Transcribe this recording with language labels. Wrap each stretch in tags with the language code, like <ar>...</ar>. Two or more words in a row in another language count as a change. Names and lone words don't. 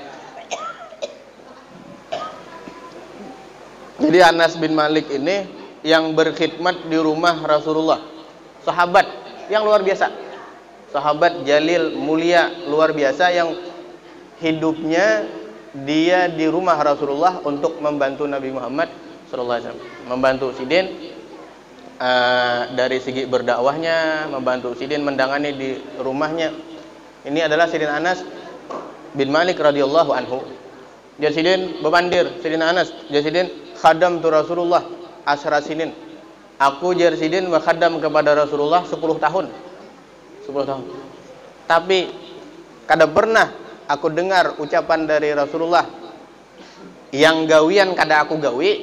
<bjn>Jadi Anas bin Malik ini yang berkhidmat di rumah Rasulullah, sahabat yang luar biasa, sahabat jalil mulia luar biasa yang hidupnya dia di rumah Rasulullah untuk membantu Nabi Muhammad SAW, membantu Sidin dari segi berdakwahnya, membantu Sidin mendangani di rumahnya. Ini adalah Sidin Anas bin Malik</bjn> <ar>رضي الله عنه.</ar> <bjn>Dia Sidin bebandir, Sidin Anas, dia Sidin khadam tu Rasulullah</bjn> <ar>عشر سنين.</ar> <bjn>Aku jar Sidin khadam kepada Rasulullah 10 tahun. 10 tahun. Tapi kada pernah aku dengar ucapan dari Rasulullah yang gawian kada aku gawi.</bjn>